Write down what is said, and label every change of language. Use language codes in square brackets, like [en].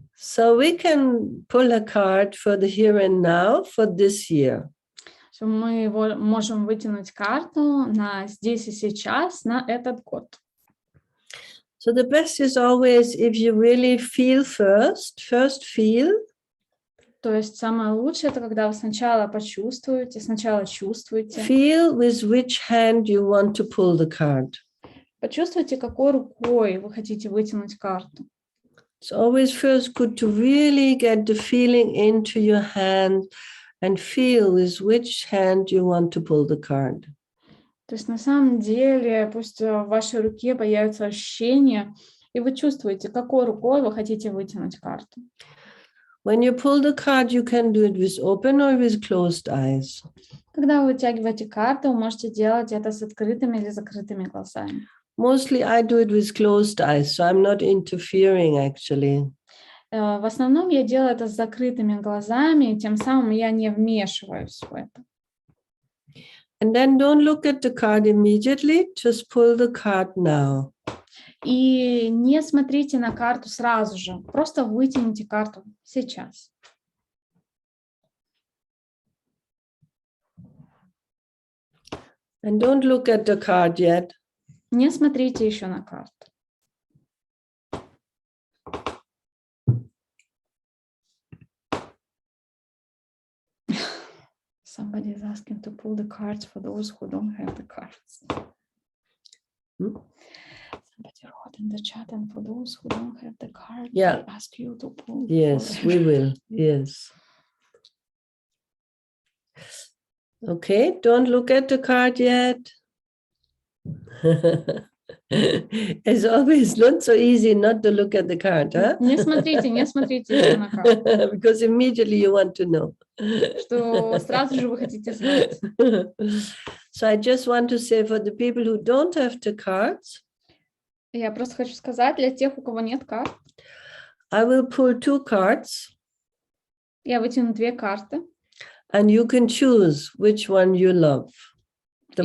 [en] So we can pull a card for the here and now for this year. [ru] Мы можем вытянуть карту на здесь и сейчас, на этот год. [en] So the best is always if you really feel first feel. [ru] То есть самое лучшее это когда вы сначала почувствуете, сначала чувствуете. [en] Feel with which hand you want to pull the card. [ru] Почувствуйте, какой рукой вы хотите вытянуть карту. [en] It's always first good to really get the feeling into your hand and feel with which hand you want to pull the card. [ru] То есть на самом деле пусть в вашей руке появится ощущение, и вы чувствуете, какой рукой вы хотите вытянуть карту. [en] When you pull the card, you can do it with open or with closed eyes. [ru] Когда вы вытягиваете карту, вы можете делать это с открытыми или закрытыми глазами. [en] Mostly I do it with closed eyes, so I'm not interfering actually. [ru] В основном я делаю это с закрытыми глазами, и тем самым я не вмешиваюсь в это. [en] And then don't look at the card immediately, just pull the card now. [ru] И не смотрите на карту сразу же, просто вытяните карту сейчас. [en] And don't look at the card yet. [ru] Не смотрите еще на карту. [en] Somebody is asking to pull the cards for those who don't have the cards. Somebody wrote in the chat, and for those who don't have the card, Yeah. I ask you to pull. Yes, we will. Yes. Okay, don't look at the card yet. It's always not so easy not to look at the card, huh? [ru] Не смотрите еще на карту. [en] Because immediately you want to know. [ru] Что сразу же вы хотите знать. [en] So I just want to say for the people who don't have the cards, [ru] Я просто хочу сказать для тех, у кого нет карт, [en] I will pull 2 cards. [ru] Я вытяну 2 карты. [en] And you can choose which one you love the